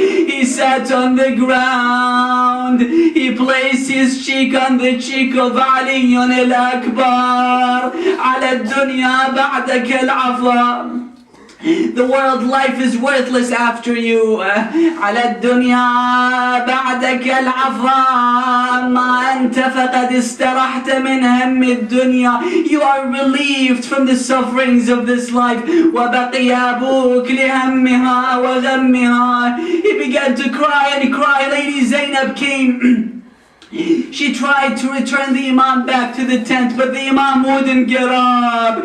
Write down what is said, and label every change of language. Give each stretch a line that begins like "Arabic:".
English: He sat on the ground, he placed his cheek on the cheek of Ali al-Akbar.
Arabic: عَلَى الدُّنْيَا بَعْدَكَ الْعَفَى.
English: The world life is worthless after you.
Arabic: على الدنيا بعدك العفا ما أنت فقد استرحت من هم الدنيا.
English: You are relieved from the sufferings of this life.
Arabic: وبقي أبوك لهمها وغمها.
English: He began to cry and cry. Lady Zainab came She tried to return the Imam back to the tent, but the Imam wouldn't get up.